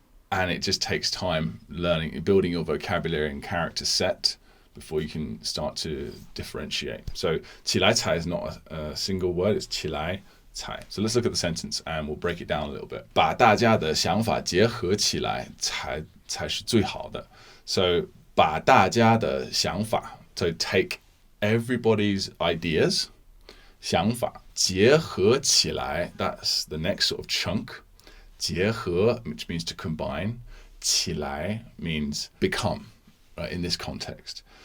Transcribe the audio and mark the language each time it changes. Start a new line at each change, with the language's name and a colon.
English: And it just takes time building your vocabulary and character set before you can start to differentiate. So
Chinese: 起来才
English: is not a single word, it's 起来才. So let's look at the sentence and we'll break it down a little bit.
Chinese: 把大家的想法结合起来才是最好的.
English: So
Chinese: 把大家的想法,
English: so take everybody's ideas,
Chinese: 想法结合起来,
English: that's the next sort of chunk. 结合, which means to combine. 起来 means become, right, in this context.